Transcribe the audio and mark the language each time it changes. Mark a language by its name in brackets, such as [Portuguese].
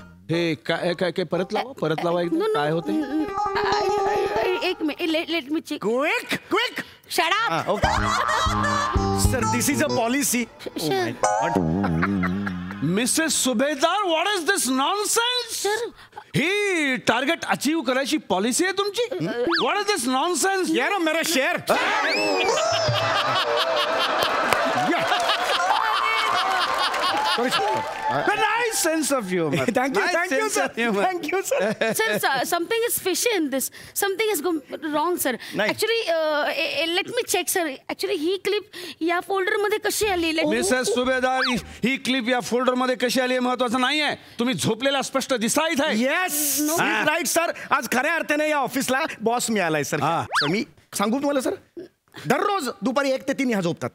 [Marathi] हे काय परत लावा एकदम. काय होते? एक minute. [English] Let me check. Quick. Shut up. Okay. Sir, this is a policy. Oh my God. Mrs. Subedar, what is this nonsense? Sir, [Marathi] he target achieve करायची पॉलिसी आहे तुमची? [English] What is this nonsense? [Hindi] ये ना मेरा शेर. [English] Nice sense of humor. Thank you, Nice thank you, sense sir. of humor. Thank you, sir. Sir, something is fishy in this. Something has gone wrong, sir. [Marathi] नाही. [English] Actually, let me check, sir. [Marathi] Actually, ही clip या folder मध्ये कशी आली? Mrs सुभेदार, ही clip या folder मध्ये कशी आली आहे महत्वाचं नाहीये. तुम्ही झोपलेला स्पष्ट दिसता इथे. [English] Yes right sir. [Marathi] आज खऱ्या अर्थाने या ऑफिसला बॉस मिळालाय सर. हा. मी सांगू तुम्हाला सर, दररोज दुपारी 1 ते 3 ह्या झोपतात.